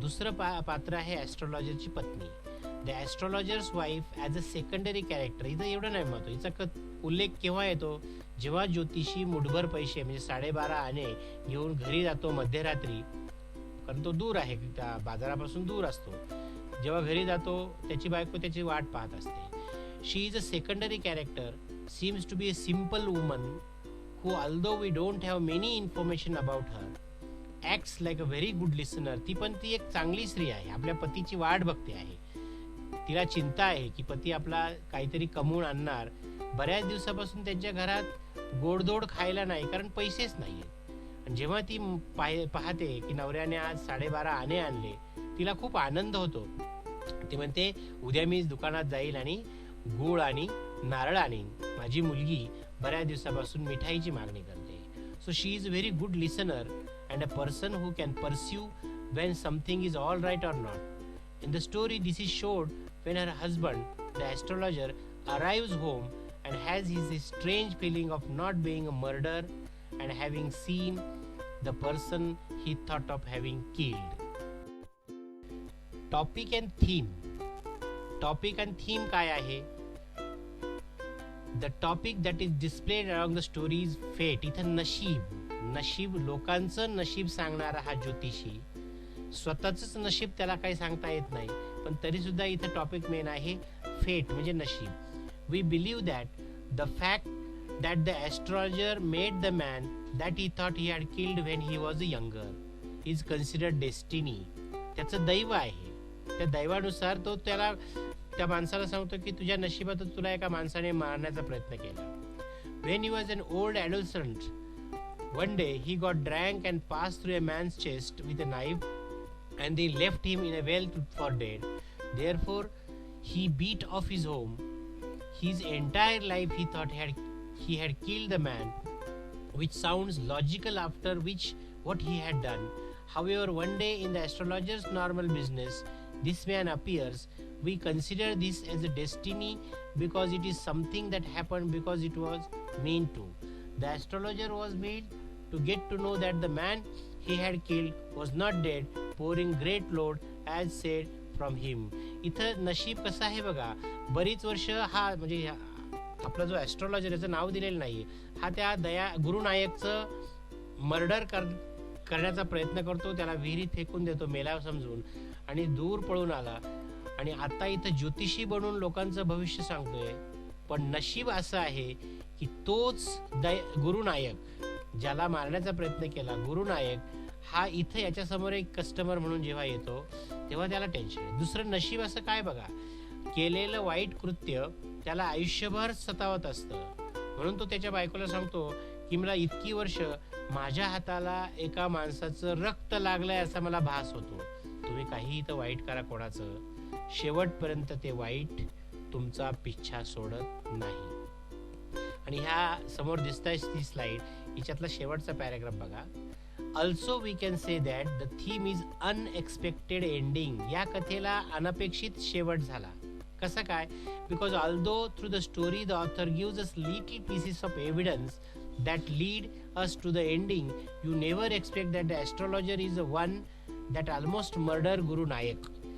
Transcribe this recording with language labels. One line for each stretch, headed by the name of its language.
Marathi: दुसरं पात्र आहे ॲस्ट्रॉलॉजरची पत्नी,
English: The astrologer's wife as a secondary character.
Marathi: इथं एवढं नाही महत्व. हिचा उल्लेख केव्हा येतो, जेव्हा ज्योतिषी मुठभर पैसे म्हणजे 12.5 आणे घेऊन घरी जातो मध्यरात्री, कारण तो दूर आहे, त्या बाजारापासून दूर असतो. जेव्हा घरी जातो त्याची बायको त्याची वाट पाहत असते.
English: She is a secondary character, seems to be a simple woman who, although we don't have many information about her, acts like a very good listener.
Marathi: ती एक चांगली स्त्री आहे, आपल्या पतीची वाट बघते आहे. तिला चिंता आहे की पती आपला काहीतरी कमवून आणणार. बऱ्याच दिवसापासून त्यांच्या घरात गोडधोड खायला नाही, कारण पैसेच नाही. आणि जेव्हा ती पाहते की नवऱ्याने आज 12.5 आणे आणले, तिला खूप आनंद होतो. ती म्हणते उद्या मी दुकानात जाईल आणि गूळ आणि नारळ आणीन, माझी मुलगी बऱ्याच दिवसापासून मिठाईची मागणी करते.
English: So she is a very good listener and a person who can pursue when something is all right or not. In the story, this is showed when her husband, the astrologer, arrives home and has his strange feeling of not being a murderer and having seen the person he thought of having killed. Topic and theme. Topic and theme
Marathi: काय आहे?
English: The topic that is displayed along the story is fate.
Marathi: इथं नशीब लोकांचं नशीब सांगणारा हा ज्योतिषी. स्वतःच नशीब त्याला काही सांगता येत नाही, पण तरी सुद्धा इथं टॉपिक मेन आहे फेट म्हणजे नशीब.
English: We believe that the fact that the astrologer made the man that he thought he had killed when he was younger is considered destiny.
Marathi: त्याचं दैव आहे. त्या दैवानुसार तो त्या माणसाला सांगतो की तुझ्या नशिबात तुला एका माणसाने मारण्याचा प्रयत्न केला.
English: When he was an old adolescent, one day he got drunk and passed through a man's chest with a knife and they left him in a well for dead. Therefore he beat off his home. His entire life he thought he had killed the man, which sounds logical after what he had done. However, one day in the astrologer's normal business, this man appears. We consider this as a destiny because it is something that happened because it was meant to. The astrologer was made to get to know that the man he had killed was not dead, pouring great load as said from him.
Marathi: इथं नशीब कसं आहे बघा. बरीच वर्ष हा म्हणजे आपला जो ॲस्ट्रॉलॉजर याचं नाव दिलेलं नाही, हा त्या गुरुनायकचं मर्डर करण्याचा प्रयत्न करतो. त्याला विहिरीत फेकून देतो मेला समजून आणि दूर पळून आला. आणि आता इथं ज्योतिषी बनून लोकांचं भविष्य सांगतोय. पण नशीब असं आहे की तोच गुरुनायक ज्याला मारण्याचा प्रयत्न केला, गुरुनायक हा इथं याच्यासमोर एक कस्टमर म्हणून जेव्हा येतो तेव्हा त्याला टेन्शन आहे. दुसरं नशीब असं काय बघा, केलेलं वाईट कृत्य त्याला आयुष्यभर सतावत असतं. म्हणून तो त्याच्या बायकोला सांगतो की मला इतकी वर्ष माझ्या हाताला एका माणसाचं रक्त लागलंय असा मला भास होतो. तुम्ही काही इथं वाईट करा कोणाचं, शेवटपर्यंत ते वाईट तुमचा पिच्छा सोडत नाही. आणि ह्या समोर दिसताय ती स्लाइड, हिच्यातला शेवटचा पॅराग्राफ बघा.
English: Also we can say that the theme is unexpected ending.
Marathi: या कथेला अनपेक्षित शेवट झाला. कसं काय?
English: Because although through the story the author gives us little pieces of evidence that lead us to the ending, you never expect that the astrologer is the one that almost murdered Guru Nayak.